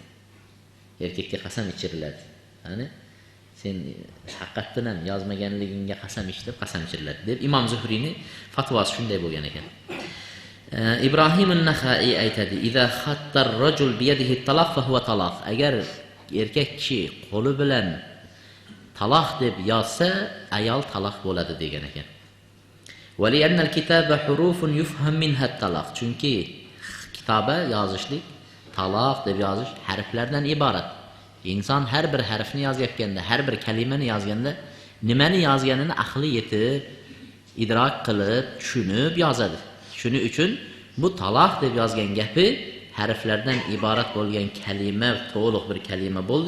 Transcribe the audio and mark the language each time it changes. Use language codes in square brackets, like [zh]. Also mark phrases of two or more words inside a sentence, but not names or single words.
[uz] Erkakka qasam ichiriladi. Ya'ni sen haqiqatan ham yozmaganligingga qasam ichib qasam ichiriladi deb Imom Zuhriyning fatvosi shunday bo'lgan ekan. [ar] İbrahim an-Naxai aytadi: "إذا خط الرجل بيده الطلاق فهو طلاق." [uz] Agar erkak kishi qo'li bilan taloq deb yozsa, ayol taloq bo'ladi degan ekan. [ar] وَلِأَنَّ الْكِتَابَ حُرُوفٌ يُفْهَمْ مِنْهَا الطَّلَاقِ. [uz] Chunki kitoba yozishlik, taloq deb yozish harflardan iborat. Inson har bir harfni yozayotganda, har bir kalimani yozganda nimani yozganini aqli yetib, idrok qilib, tushunib yozadi. Shuning uchun bu taloq deb yozgan gapi harflardan iborat bo'lgan kalima, to'liq bir kalima bo'ldi.